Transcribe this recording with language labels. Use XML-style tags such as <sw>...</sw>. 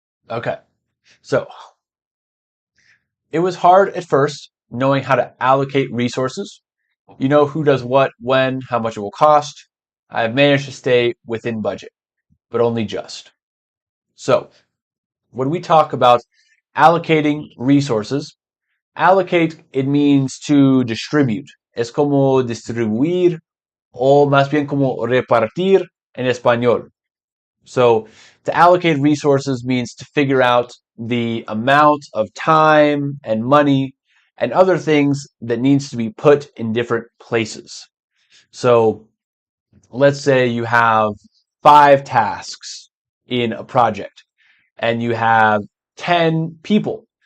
<en>Okay, so it was hard at first knowing how to allocate resources. You know who does what, when, how much it will cost. I have managed to stay within budget, but only just. So, when we talk about allocating resources, allocate, it means to distribute.</en> <es>Es como distribuir o más bien como repartir en español.</es> <en>So, to allocate resources means to figure out the amount of time and money and other things that needs to be put in different places. So, let's say you have 5 tasks in a project and you have 10 people.</en>